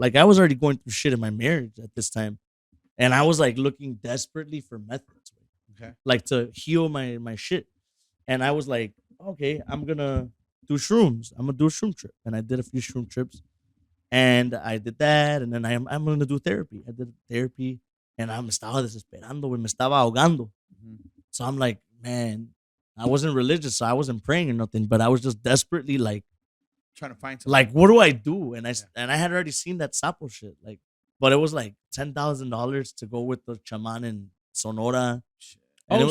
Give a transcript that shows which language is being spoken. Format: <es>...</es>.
<en>Like, I was already going through shit in my marriage at this time. And I was like looking desperately for methods. Okay. Like, to heal my shit. And I was like, okay, I'm gonna do shrooms. I'm gonna do a shroom trip. And I did a few shroom trips. And I did that. And then I'm gonna do therapy. I did therapy.</en> <es>And me estaba desesperando, me estaba ahogando.</es> <en>So I'm like, man, I wasn't religious, so I wasn't praying or nothing, but I was just desperately like trying to find something. Like, what do I do? And I had already seen that sapo shit. Like, but it was like $10,000 to go with the chaman in Sonora. And</en>